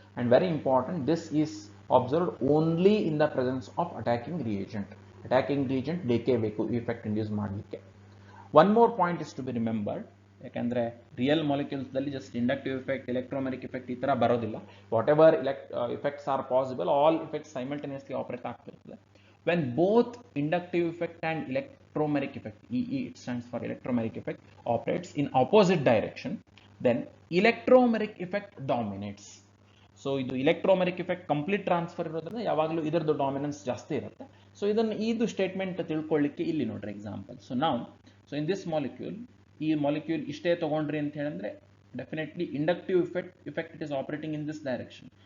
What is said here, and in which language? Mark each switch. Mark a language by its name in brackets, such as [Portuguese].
[English] And very important, this is observed only in the presence of attacking reagent. [Kannada] Attacking reagent ಬೇಕೇ ಬೇಕು ಈ effect induce ಮಾಡಲಿಕ್ಕೆ. [English] One more point is to be remembered. [Kannada] ಯಾಕಂದ್ರೆ real molecules ದಲ್ಲಿ just inductive effect, ಎಲೆಕ್ಟ್ರೋಮೆರಿಕ್ effect ಈ ತರ ಬರೋದಿಲ್ಲ. [English] Whatever effects are possible, all effects simultaneously operate ಆಗ್ತಿರ್ತದೆ. When both inductive effect and electromeric effect, it stands for electromeric effect, operates in opposite direction, then electromeric effect dominates. [Kannada] So ಇದು ಇಲೆಕ್ಟ್ರೋಮೆರಿಕ್ effect complete transfer ಇರೋದ್ರಿಂದ ಯಾವಾಗಲೂ ಇದರದ್ದು dominance ಜಾಸ್ತಿ ಇರುತ್ತೆ. So ಇದು statement ತಿಳ್ಕೊಳ್ಳಿಕ್ಕೆ ಇಲ್ಲಿ ನೋಡ್ರಿ example. [English] so in this molecule, [Kannada] ಈ ಮಾಲಿಕ್ಯೂಲ್ ಇಷ್ಟೇ ತಗೊಂಡ್ರಿ ಅಂತ ಹೇಳಿದ್ರೆ definitely inductive effect [English] It is operating in this direction.